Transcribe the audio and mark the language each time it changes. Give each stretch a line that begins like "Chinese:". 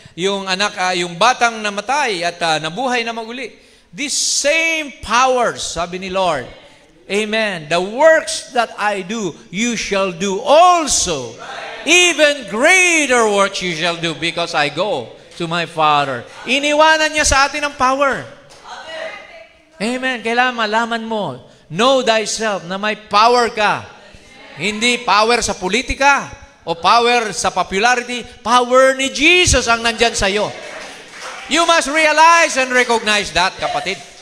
Filipino: Yung anak, yung batang namatay at nabuhay na maguli.
English: These same powers,
Filipino: sabi ni Lord,
English: amen, the works that I do, you shall do also. Even greater works you shall do, because I go to my Father.
Filipino: Iniwanan niya sa atin ang power. Amen. Kailangan malaman mo,
English: know thyself,
Filipino: na may power ka. Hindi power sa politika o power sa popularity. Power ni Jesus ang nandyan sa'yo.
English: You must realize and recognize that, kapatid.